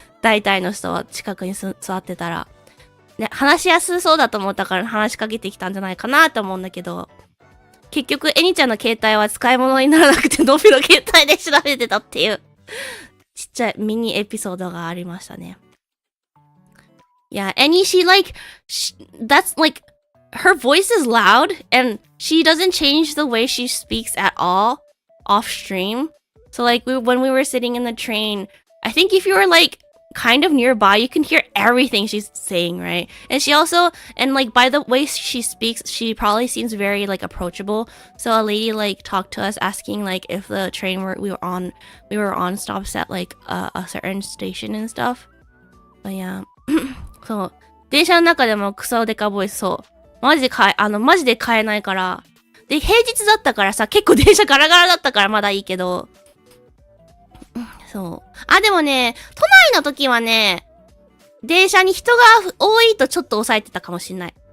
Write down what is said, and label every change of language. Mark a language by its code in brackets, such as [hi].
[ja] 大体の人は近くに座ってたら。ね、話しやすそうだと思ったから話しかけてきたんじゃないかなと思うんだけど、結局、エニちゃんの携帯は使い物にならなくて、のびの携帯で調べてたっていう、ちっちゃいミニエピソードがありましたね。 [en] Yeah, and that's like, her voice is loud, and she doesn't change the way she speaks at all off stream. So like, when we were sitting in the train, I think if you were like, kind of nearby, you can hear everything she's saying, right? And she also, and like by the way she speaks, she probably seems very like approachable. So a lady like talked to us asking like if the train we were on stops at like a certain station and stuff. But yeah. [ja] そう。電車の中でもクソデカボイス、そう。マジで買えないから。で、平日だったからさ、結構電車ガラガラだったからまだいいけど、そう。あ、でもね、都内の時はね、電車に人が多いとちょっと抑えてたかもしんない。